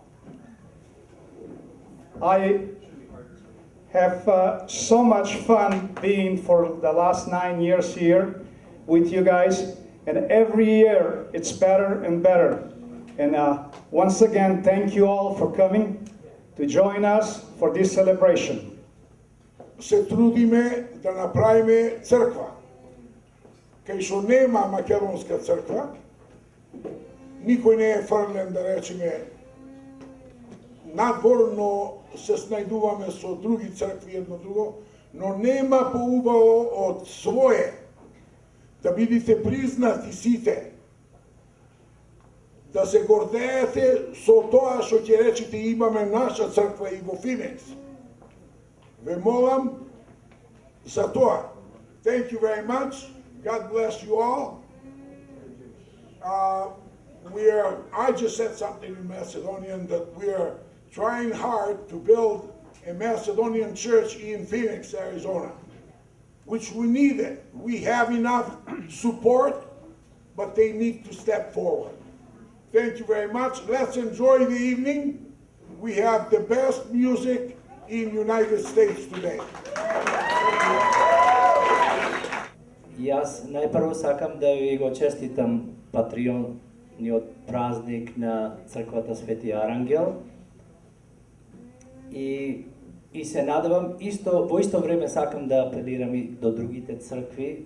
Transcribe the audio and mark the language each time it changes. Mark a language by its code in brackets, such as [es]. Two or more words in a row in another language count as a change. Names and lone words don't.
[en] I have so much fun being for the last 9 years here with you guys, and every year it's better and better. And once again, thank you all for coming to join us for this celebration. [mk] Се трудиме да направиме црква. Кај што нема македонска црква, никој не е фрлен, да речеме, надворно се снајдуваме со други цркви едно друго, но нема поубаво од свое да бидите признати сите, да се гордеете со тоа што ќе речете имаме наша црква и во Финекс. Ве молам за тоа. [en] Thank you very much. God bless you all. I just said something in Macedonian that we are trying hard to build a Macedonian church in Phoenix, Arizona, which we need it. We have enough support, but they need to step forward. Thank you very much. Let's enjoy the evening. We have the best music in United States today. [mk] Јас најпрво сакам да ви го честитам патриотниот празник на црквата Свети Арангел и се надевам во исто време сакам да апелирам и до другите цркви.